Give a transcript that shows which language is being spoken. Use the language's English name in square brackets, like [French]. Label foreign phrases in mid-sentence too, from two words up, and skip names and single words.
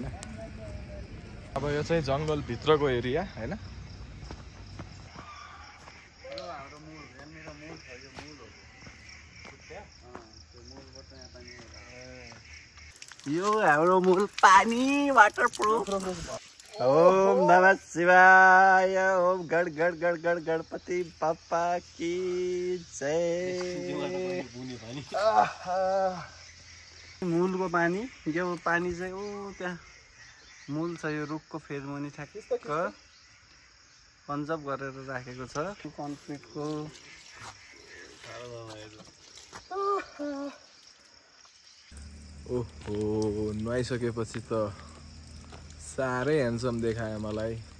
[Nepali] अब यो चाहिँ जङ्गलभित्रको एरिया होइन। यो हाम्रो मूल पानी वाटरप्रुफ। [Sanskrit] ओम नमः शिवाय। ओम गण गण गण गण गणपति [Hindi] बाप्पा की जय। [Nepali] मूलको पानी, यो पानी चाहिँ ऊ त्यहाँ मूल छ, यो रुखको फेदमुनि ठ्याक्क कन्जर्भ गरेर राखेको छ कन्क्रिटको। ओहो, नुहाइसकेपछि त साह्रै ह्यान्डसम देखायो मलाई।